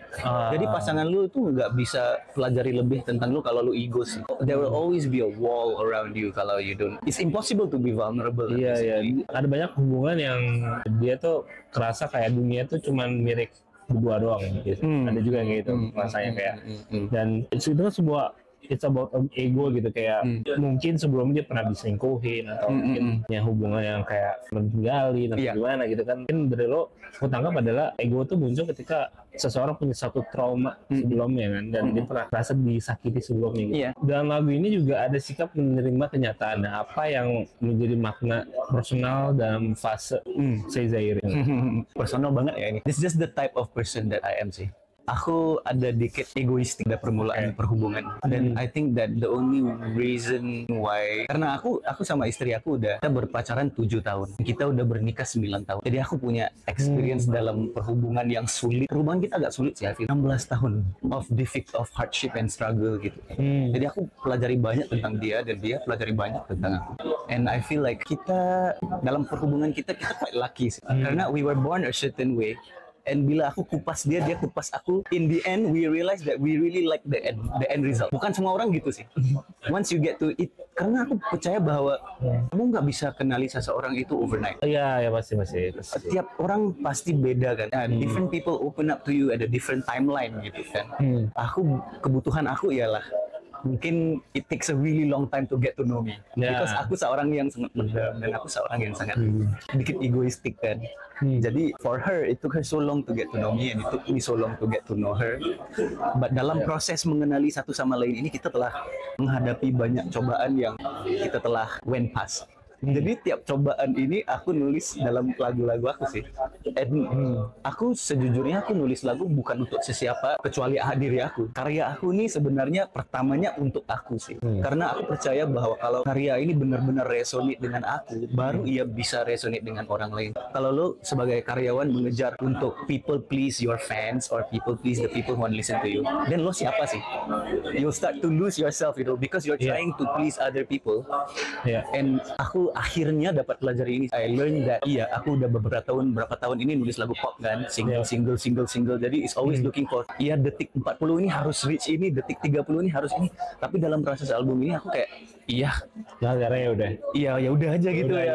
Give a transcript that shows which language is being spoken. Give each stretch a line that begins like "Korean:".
Indonesian: Jadi pasangan lu itu nggak bisa pelajari lebih tentang lu kalau lu ego sih.
English: There will always be a wall around you
Indonesian: kalau
English: you don't. It's impossible to be vulnerable.
Indonesian: Iya. Ada banyak hubungan yang dia tuh kerasa kayak dunia tuh cuman milik berdua doang gitu. Ada juga yang kayak gitu rasanya kayak. Dan itu sebuah
English: it's about ego
Indonesian: gitu, kayak mungkin sebelumnya dia pernah diselingkuhin atau mungkin punya hubungan yang kayak meninggalin atau gimana gitu kan. Mungkin dari lo tanggap adalah ego tuh muncul ketika seseorang punya satu trauma sebelumnya kan, dan dia pernah merasa disakiti sebelumnya gitu. Dalam lagu ini juga ada sikap menerima kenyataan. Nah, apa yang menjadi makna personal dalam fase Say Zaire ini? Personal banget ya ini.
English: This is just the type of person that I am sih.
Indonesian: Aku ada dikit egoistik pada permulaan perhubungan, dan
English: I think that the only reason why,
Indonesian: karena aku sama istri aku kita berpacaran 7 tahun, kita udah bernikah 9 tahun, jadi aku punya experience dalam perhubungan yang sulit. Perhubungan kita agak sulit sih, 16 tahun
English: of hardship and struggle
Indonesian: gitu. Jadi aku pelajari banyak tentang dia dan dia pelajari banyak tentang aku,
English: and I feel like
Indonesian: kita dalam perhubungan kita
English: quite lucky
Indonesian: sih, karena
English: we were born a certain way. And
Indonesian: bila aku kupas dia kupas aku,
English: in the end we realize that we really like the end result.
Indonesian: Bukan semua orang gitu sih.
English: Once you get to it,
Indonesian: karena aku percaya bahwa kamu nggak bisa kenali seseorang itu overnight. Iya, pasti. Setiap orang pasti beda kan.
English: Different people open up to you at a different timeline gitu kan.
Indonesian: Kebutuhan aku ialah mungkin
English: it takes a really long time to get to know me. Because
Indonesian: aku seorang yang sangat pendam dan aku seorang yang sangat dikit egoistik kan. Jadi
English: for her it took her so long to get to know me, and it took me so long to get to know her. But
Indonesian: dalam proses mengenali satu sama lain ini, kita telah menghadapi banyak cobaan yang kita telah
English: went past.
Indonesian: Jadi tiap cobaan ini aku nulis dalam lagu-lagu aku sih.
English: And
Indonesian: aku sejujurnya aku nulis lagu bukan untuk sesiapa kecuali diri aku. Karya aku ini sebenarnya pertamanya untuk aku sih. Karena aku percaya bahwa kalau karya ini benar-benar resonate dengan aku, baru ia bisa resonate dengan orang lain. Kalau lo sebagai karyawan mengejar untuk
English: people please your fans or people please the people who want to listen to you, then
Indonesian: lo siapa sih?
English: You'll start to lose yourself, because you're trying to please other people. And
Indonesian: aku akhirnya dapat pelajari ini.
English: I learned that
Indonesian: aku udah berapa tahun ini nulis lagu pop kan, single. Jadi
English: it's always looking for
Indonesian: detik 40 ini harus reach ini, detik 30 ini harus ini. Tapi dalam proses album ini aku kayak ya udah aja gitu.